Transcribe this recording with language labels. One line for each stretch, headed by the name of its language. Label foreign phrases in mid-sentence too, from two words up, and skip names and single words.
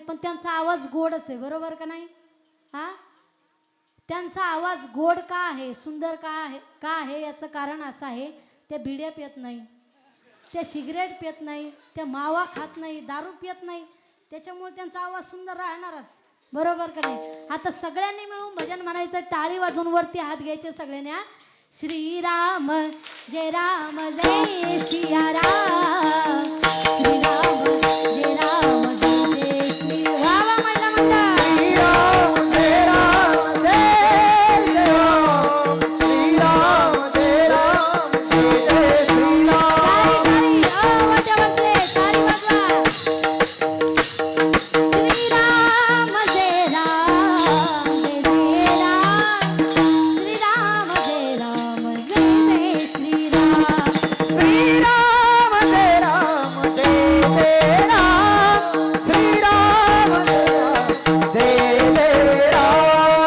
Marathi: पण त्यांचा आवाज गोडच आहे, बरोबर का नाही? हा, त्यांचा आवाज गोड का आहे, सुंदर का आहे याचं कारण असं आहे, ते बिड्या पित नाही, ते सिगरेट पित नाही, ते मावा खात नाही, दारू पित नाही, त्याच्यामुळे त्यांचा आवाज सुंदर राहणारच, बरोबर का नाही? आता सगळ्यांनी मिळून भजन म्हणायचं, टाळी वाजून वरती हात घ्यायचे सगळ्यांनी. श्रीराम जय सिया राम, श्रीराम जय जय श्री. वा वा महिला मंडळ. श्रीराम जय राम जय राम, श्रीराम जय राम जय श्रीराम. तारी वाजवा तारी वाजवा. श्रीराम जय जय राम, श्रीराम जय जय श्रीराम. श्रीराम जय राम जय राम, श्रीराम जय जय राम.